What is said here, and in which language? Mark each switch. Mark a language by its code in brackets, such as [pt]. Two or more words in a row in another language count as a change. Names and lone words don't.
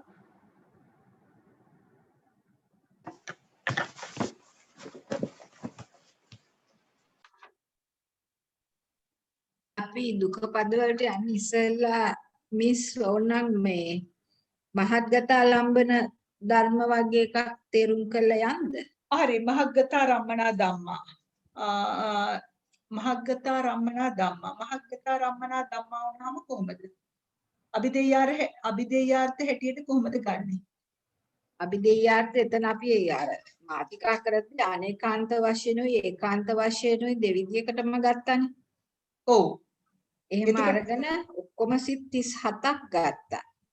[si] අපි දුක පද වලට යන්නේ ඉස්සෙල්ලා මිස් ඕනනම් මේ මහත්ගතා ලම්බන ධර්ම වගේ එකක් තේරුම් කරලා යන්න. [pi] හරි මහග්ගතා රම්මනා ධම්මා. මහග්ගතා රම්මනා ධම්මා. මහග්ගතා රම්මනා ධම්මා [si] වුණාම කොහොමද? අභිදේයාර්ථ හැටියට කොහොමද ගන්නෙ? අභිදේයාර්ථ එතන අපි අර මාතිකා කරද්දී අනේකාන්ත වශයෙන්ුයි ඒකාන්ත වශයෙන්ුයි දෙවිදියකටම ගත්තානේ. ඔව්. එහෙම අරගෙන ඔක්කොම සිත් 37ක් ගත්තා.